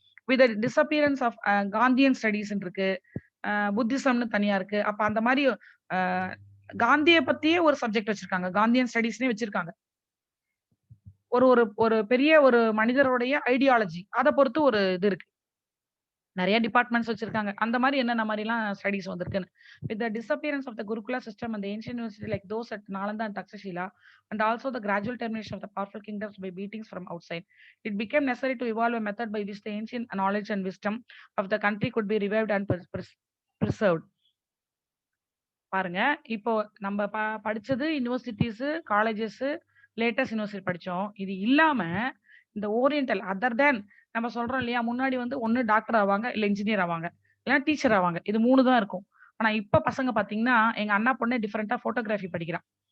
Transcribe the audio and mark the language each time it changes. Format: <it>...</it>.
<en>with disappearance of Gandhian studies</en> <ta>இருக்கு, புத்திசம்னு தனியா இருக்கு. அப்ப அந்த மாதிரி காந்தியை பத்தியே ஒரு சப்ஜெக்ட் வச்சிருக்காங்க, காந்தியன் ஸ்டடீஸ்னே வச்சிருக்காங்க. ஒரு ஒரு ஒரு பெரிய ஒரு மனிதருடைய ஐடியாலஜி அதை பொறுத்து ஒரு இது இருக்கு, நிறைய டிபார்ட்மெண்ட்ஸ் வச்சிருக்காங்க. அந்த மாதிரி என்னென்ன மாதிரி எல்லாம் ஸ்டடீஸ் வந்திருக்குன்னு.</ta> <en>With the disappearance of the gurukula system and ancient university like those at Nalanda and Takshashila and also the gradual termination of the powerful kingdoms by beatings from outside, it became necessary to evolve a method by which the ancient knowledge and wisdom of the country could be revived and preserved.</en> <ta>பாருங்க, இப்போ நம்ம படிச்சது universities, colleges, latest university படிச்சோம். இது இல்லாம இந்த oriental other than நம்ம சொல்றோம் இல்லையா, முன்னாடி வந்து ஒண்ணு டாக்டர் ஆவாங்க, இல்ல இன்ஜினியர் ஆவாங்க, இல்ல டீச்சர் ஆவாங்க. இது 3 தான் இருக்கும். ஆனா இப்ப பசங்க பாத்தீங்கன்னா, எங்க அண்ணா பொண்ணு டிஃபரெண்டா போட்டோகிராஃபி படிக்கிறான்.</ta>